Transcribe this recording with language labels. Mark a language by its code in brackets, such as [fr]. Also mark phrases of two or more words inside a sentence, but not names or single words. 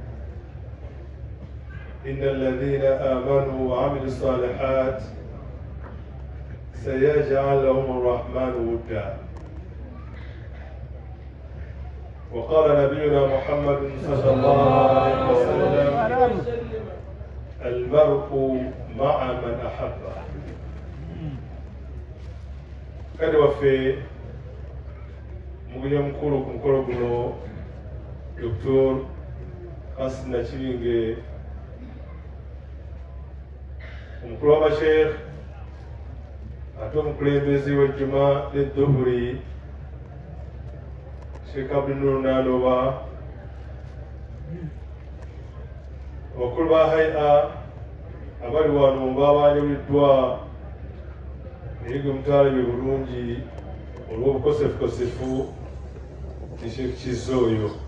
[ar] إن الذين آمنوا وعملوا الصالحات سيجعل لهم الرحمن ودا. وقال نبينا محمد صلى الله عليه وسلم: المرء مع من أحبه. [lg] kadi waffe mugunya mukulu ku mukolo guno Dr. Kasina Kiringe, omukulu w'abasheekh ate omukulembeze w'ejjuma n'edduhuri Sheikh Abdul Naloba, abakulu ba hai'a abali wano babanjuluddwa naye gwe mutwalibwe bulungi olw'obukosefukosefu ti Sheikh Kizza oyo,